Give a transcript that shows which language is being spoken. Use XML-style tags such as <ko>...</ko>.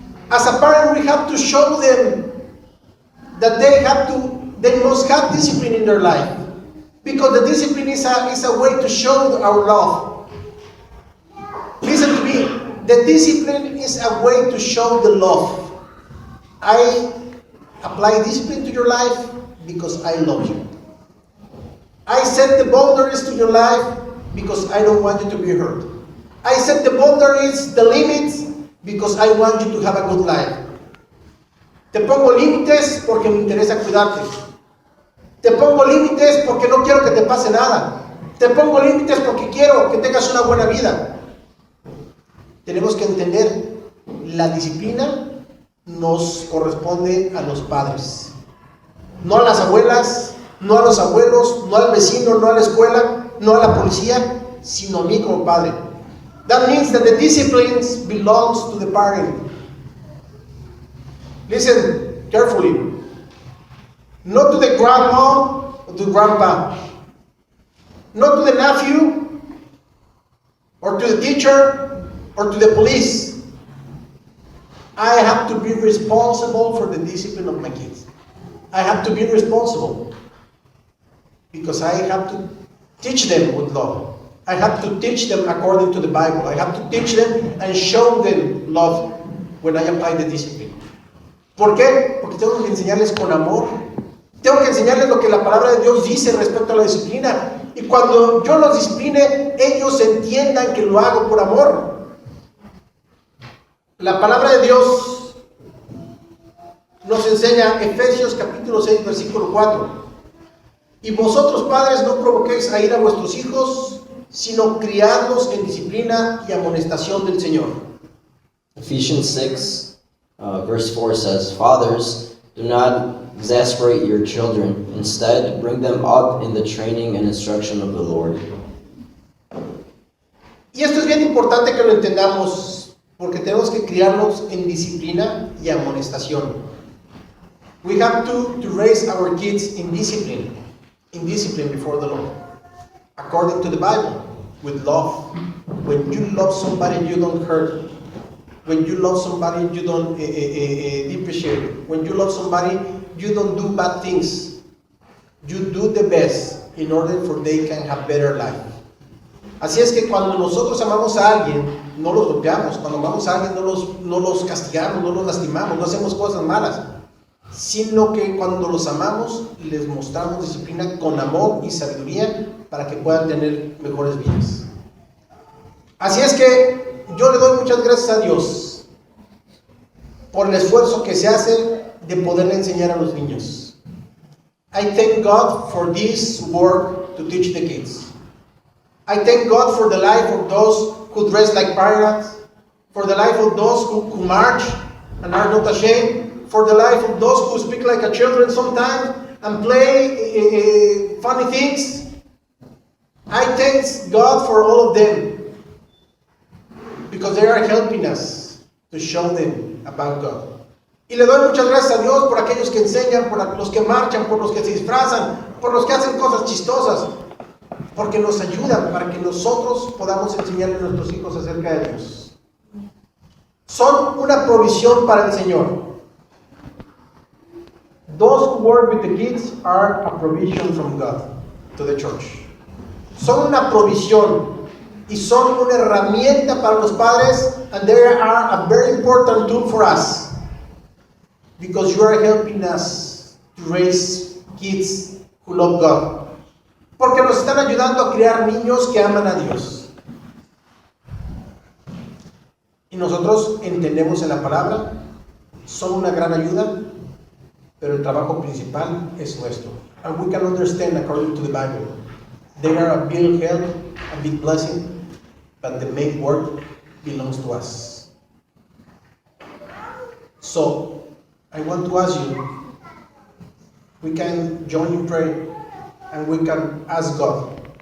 <en>As a parent, we have to show them that they must have discipline in their life. Because the discipline is a way to show our love. Listen to me. The discipline is a way to show the love. I apply discipline to your life because I love you. I set the boundaries to your life because I don't want you to be hurt. I set the boundaries, the limits, because I want you to have a good life.</en> <es>Te pongo límites porque me interesa cuidarte. Te pongo límites porque no quiero que te pase nada. Te pongo límites porque quiero que tengas una buena vida. Tenemos que entender, la disciplina nos corresponde a los padres. No a las abuelas, no a los abuelos, no al vecino, no a la escuela, no a la policía, sino a mí como padre.</es> <en>That means that the discipline belongs to the parent. Listen carefully. Not to the grandma or to the grandpa. Not to the nephew or to the teacher or to the police. I have to be responsible for the discipline of my kids. I have to be responsible because I have to teach them with love. I have to teach them according to the Bible. I have to teach them and show them love when I apply the discipline.</en> <es>¿Por qué? Porque tengo que enseñarles con amor. Tengo que enseñarles lo que la palabra de Dios dice respecto a la disciplina. Y cuando yo los discipline, ellos entiendan que lo hago por amor. La palabra de Dios nos enseña, Efesios capítulo 6, versículo 4. Y vosotros, padres, no provoquéis a ir a vuestros hijos, sino criadlos en disciplina y amonestación del Señor.</es> <en>Ephesians 6, verse 4 says, Fathers, do not exasperate your children. Instead, bring them up in the training and instruction of the Lord.</en> <es>Y esto es bien importante que lo entendamos, porque tenemos que criarlos en disciplina y amonestación.</es> <en>We have to raise our kids in discipline before the Lord, according to the Bible, with love. When you love somebody, you don't hurt. When you love somebody, you don't depreciate. When you love somebody, you don't do bad things. You do the best in order for they can have better life.</en> <es>Así es que cuando nosotros amamos a alguien, no los golpeamos. Cuando amamos a alguien, no los castigamos, no los lastimamos, no hacemos cosas malas. Sino que cuando los amamos, les mostramos disciplina con amor y sabiduría para que puedan tener mejores vidas. Así es que yo le doy muchas gracias a Dios por el esfuerzo que se hace de poderle enseñar a los niños.</es> <en>I thank God for this work to teach the kids. I thank God for the life of those who dress like pirates, for the life of those who march and are not ashamed, for the life of those who speak like a children sometimes and play funny things. I thank God for all of them because they are helping us to show them about God.</en> <es>Y le doy muchas gracias a Dios por aquellos que enseñan, por los que marchan, por los que se disfrazan, por los que hacen cosas chistosas, porque nos ayudan para que nosotros podamos enseñarle a nuestros hijos acerca de Dios. Son una provisión para el Señor.</es> <en>Those who work with the kids are a provision from God to the church.</en> <es>son una provisión y son una herramienta para los padres,</es> <en>and they are a very important tool for us because you are helping us to raise kids who love God.</en> <es>Porque nos están ayudando a criar niños que aman a Dios. Y nosotros entendemos en la palabra, son una gran ayuda, pero el trabajo principal es nuestro.</es> <en>And we can understand according to the Bible. They are a big help, a big blessing, but the main work belongs to us. So, I want to ask you, we can join in prayer and we can ask God.</en>